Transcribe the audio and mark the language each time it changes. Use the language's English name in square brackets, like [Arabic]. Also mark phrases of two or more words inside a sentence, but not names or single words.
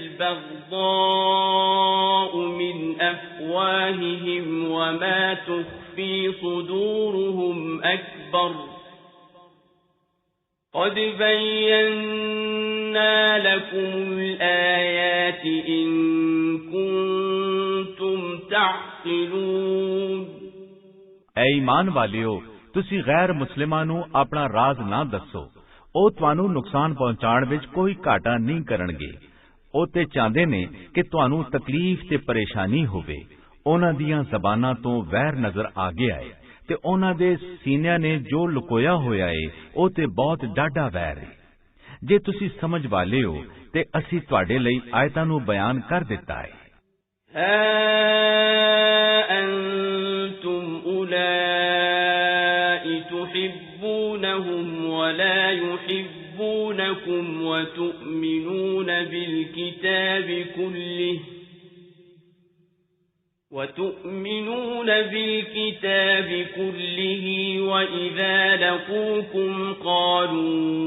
[Arabic] البغضاء من أفواههم وما تخفي صدورهم أكبر قد بينا لكم الآيات إن كنتم تعقلون۔ [Punjabi] ਐ ਈਮਾਨ ਵਾਲਿਓ ਤੁਸੀਂ ਗੈਰ ਮੁਸਲਿਮਾਂ ਨੂੰ ਆਪਣਾ ਰਾਜ਼ ਨਾ ਦੱਸੋ। ਉਹ ਤੁਹਾਨੂੰ ਨੁਕਸਾਨ ਪਹੁੰਚਾਉਣ ਵਿੱਚ ਕੋਈ ਘਾਟਾ ਨਹੀਂ ਕਰਨਗੇ। ਉਹ ਤੇ ਚਾਹੁੰਦੇ ਨੇ ਕਿ ਤੁਹਾਨੂੰ ਤਕਲੀਫ ਤੇ ਪਰੇਸ਼ਾਨੀ ਹੋਵੇ। ਉਹਨਾਂ ਦੀਆਂ ਜ਼ਬਾਨਾਂ ਤੋਂ ਵੈਰ ਨਜ਼ਰ ਆ ਗਿਆ ਹੈ ਤੇ ਉਹਨਾਂ ਦੇ ਸੀਨਿਆਂ ਨੇ ਜੋ ਲੁਕੋਇਆ ਹੋਇਆ ਹੈ ਉਹ ਤੇ ਬਹੁਤ ਡਾਢਾ ਵੈਰ ਹੈ। ਜੇ ਤੁਸੀਂ ਸਮਝ ਵਾਲੇ ਹੋ ਤੇ ਅਸੀਂ ਤੁਹਾਡੇ ਲਈ ਆਇਤਾਂ ਨੂੰ ਬਿਆਨ ਕਰ ਦਿੱਤਾ ਹੈ। [Arabic] أنتم أولئك تحبونهم ولا يحبونكم وتؤمنون بالكتاب كله وإذا لقوكم قالوا